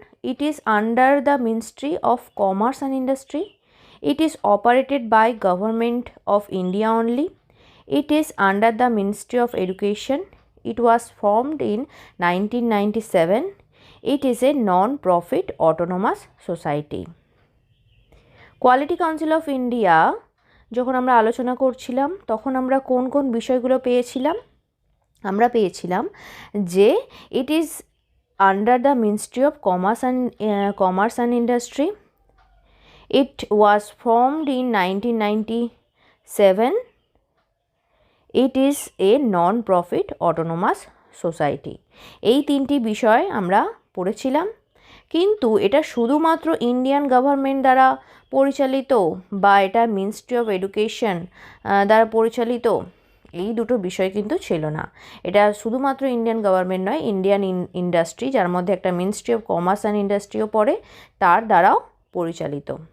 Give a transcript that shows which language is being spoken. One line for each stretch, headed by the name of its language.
English: It is under the Ministry of Commerce and Industry. It is operated by Government of India only. It is under the Ministry of Education. It was formed in 1997. It is a non-profit autonomous society.
Bangla: Quality council of India যখন আমরা আলোচনা করছিলাম, তখন আমরা কোন বিষয়গুলো পেয়েছিলাম? আমরা পেয়েছিলাম যে
English: it is under the Ministry of Commerce and Industry. It was formed in 1997. It is a non-profit autonomous society.
Bangla: এই 3টি বিষয় আমরা পড়েছিলাম। কিন্তু এটা শুধুমাত্র ইন্ডিয়ান গভর্নমেন্ট দ্বারা পরিচালিত বা এটা মিনিস্ট্রি অফ এডুকেশন দ্বারা পরিচালিত, এই দুটো বিষয় কিন্তু ছিল না। এটা শুধুমাত্র ইন্ডিয়ান গভর্নমেন্ট নয়, ইন্ডিয়ান ইন্ডাস্ট্রি, যার মধ্যে একটা মিনিস্ট্রি অফ কমার্স অ্যান্ড ইন্ডাস্ট্রিও পড়ে, তার দ্বারাও পরিচালিত।